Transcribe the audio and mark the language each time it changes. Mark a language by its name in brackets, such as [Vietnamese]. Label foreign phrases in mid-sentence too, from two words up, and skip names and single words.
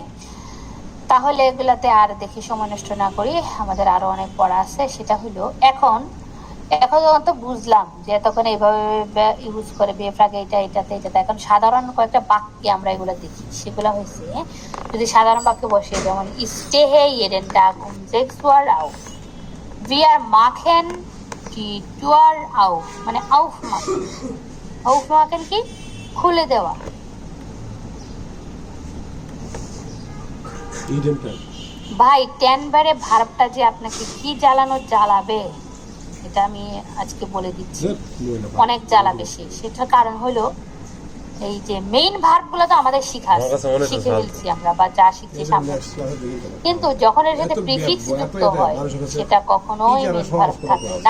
[Bangla] তাহলে এগুলাতে আর দেখি সময় নষ্ট না করি, আমাদের আরো অনেক পড়া আছে। সেটা হলো এখন তো বুঝলাম যে তখন এইভাবে ইউজ করে বেফ্রাগে এটা এটাতে এটাতে। এখন সাধারণ কয়েকটা বাক্যে আমরা এগুলো দেখি, সেগুলো হয়েছে যদি সাধারণ বাক্যে বসে, যেমন [German] steht er jeden Tag um 6 Uhr auf, wir machen die Tür auf, [Bangla] মানে aufmachen, aufmachen কি খুলে দেওয়া। ভাই টেনবারে ভার্বটা যে আপনাকে কি জ্বালাবে, এটা আমি আজকে বলে দিচ্ছি, অনেক জ্বালাবে সেটার কারণ হলো এই যে [English] main verb [Bangla] গুলো তো আমাদের শিখে ফেলছি আমরা, বা যা শিখছি সামনে, কিন্তু যখন এর সাথে প্রিফিক্স যুক্ত হয় সেটা কখনোই [English] main verb [Bangla] থাকে না।